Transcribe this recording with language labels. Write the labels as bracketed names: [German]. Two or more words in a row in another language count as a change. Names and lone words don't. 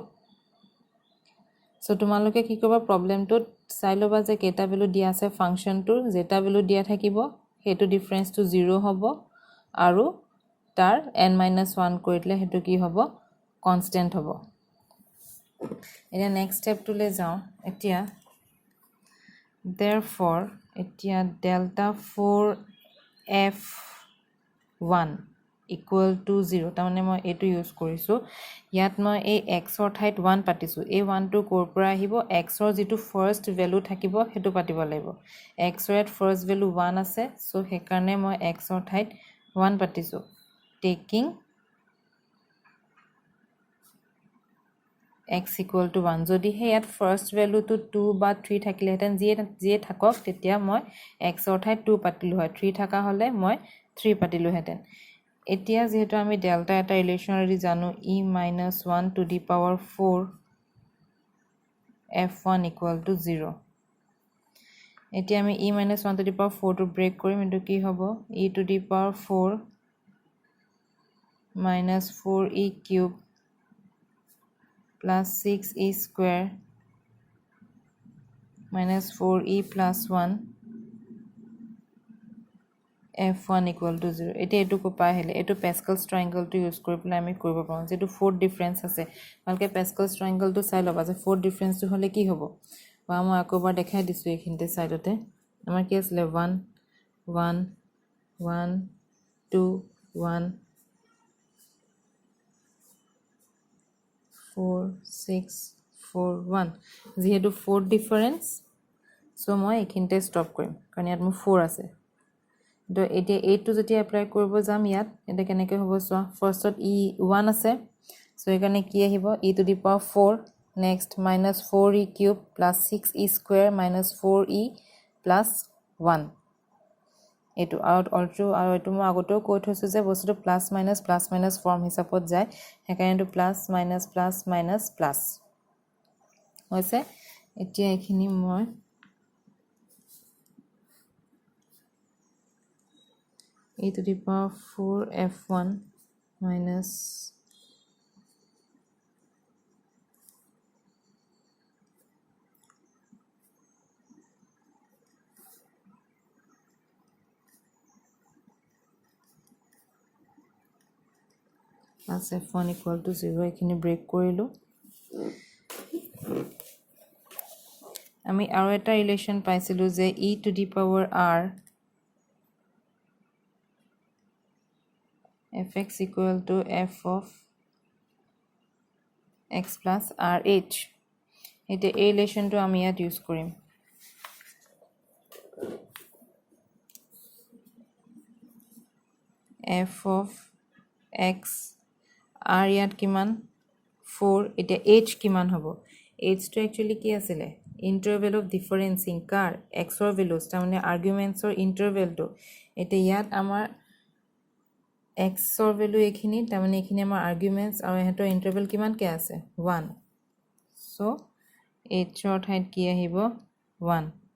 [Assamese] চ' তোমালোকে কি কৰিবা, প্ৰব্লেমটোত চাই ল'বা যে কেইটা ভেলু দিয়া আছে ফাংচনটোৰ, যেটা ভেলু দিয়া থাকিব সেইটো ডিফাৰেঞ্চটো 0 হ'ব আৰু তাৰ n-1 কৰি দিলে সেইটো কি হ'ব, কনষ্টেণ্ট হ'ব। এতিয়া নেক্সট ষ্টেপটোলৈ যাওঁ। [English] এতিয়া therefore এতিয়া delta 4f1 equal to 0, [Assamese] তাৰমানে মই এইটো ইউজ কৰিছোঁ। ইয়াত মই এই এক্সৰ ঠাইত 1 পাতিছোঁ, এই 1টো ক'ৰ পৰা আহিব, এক্সৰ যিটো ফাৰ্ষ্ট ভেলু থাকিব সেইটো পাতিব লাগিব। এক্সৰ ইয়াত ফাৰ্ষ্ট ভেলু 1 আছে, চ' সেইকাৰণে মই এক্সৰ ঠাইত 1 পাতিছোঁ, [English] টেকিং x equal to 1। [Assamese] যদিহে ইয়াত ফাৰ্ষ্ট ভেলুটো 2 বা 3 থাকিলেহেঁতেন, যিয়ে থাকক, তেতিয়া মই এক্সৰ ঠাইত 2 পাতিলোঁ হয়, 3 থকা হ'লে মই 3 পাতিলোঁহেঁতেন। এতিয়া যিহেতু আমি ডেল্টা এটা ৰিলেশ্যন অলৰেডি জানো, [English] e-1 to the power 4 f1 equal to 0। [Assamese] এতিয়া আমি [English] e-1 to the power 4 [Assamese] টো ব্ৰেক কৰিম, এইটো কি হ'ব, [English] e to the power 4 minus 4e cube plus 6e square minus 4e plus 1 f1 equal to 0। [Assamese] এতিয়া এইটো ক'পা আহিলে, এইটো পেস্কেলছ ট্ৰাইংগলটো ইউজ কৰি পেলাই আমি কৰিব পাৰোঁ। যিটো 4th ডিফাৰেঞ্চ আছে, ভালকৈ পেস্কেলছ ট্ৰাইংগলটো চাই ল'বা যে 4th ডিফাৰেঞ্চটো হ'লে কি হ'ব। বা মই আকৌ এবাৰ দেখাই দিছোঁ এইখিনিতে ছাইডতে, আমাৰ কি আছিলে 1 1 1 2 1 4 6 4 1। যিহেতু 4th ডিফাৰেঞ্চ, চ' মই এইখিনিতে ষ্টপ কৰিম, কাৰণ ইয়াত মোৰ 4 আছে। তো এতিয়া এইটো যেতিয়া এপ্লাই কৰিব যাম ইয়াত, এতিয়া কেনেকৈ হ'ব চোৱা, ফাৰ্ষ্টত e1 আছে, চ' সেইকাৰণে কি আহিব, [English] e to the power 4, নেক্সট minus 4e cube plus 6e square minus 4e plus 1। [Assamese] এইটো আৰু এইটো মই আগতেও কৈ থৈছোঁ যে বস্তুটো [English] plus minus form [Assamese] হিচাপত যায়, সেইকাৰণে এইটো [English] plus minus plus [Assamese] হৈছে। এতিয়া এইখিনি মই [English] e to the power 4 f1 minus plus f1 equal to 0 [Assamese] এখিনি ব্ৰেক কৰিলো আমি আৰু এটা ৰিলেশন পাইছিলো যে [English] e to the power r fx equal to f of x plus rh [Assamese] এটা এই ৰিলেশনটো আমি ইয়াত ইউজ কৰিম [English] f of [Assamese] x r ইয়াত কিমান 4 এটা h কিমান হ'ব h to actually কি আছিল [English] interval of differencing [Assamese] কাৰ x or values তাৰ মানে arguments or interval to এটা ইয়াত আমাৰ x or value এখিনি তাৰ মানে এখিনি আমাৰ arguments আৰু হেতৰ interval কিমান কে আছে 1 so h ৰ ঠাইত কি আহিব 1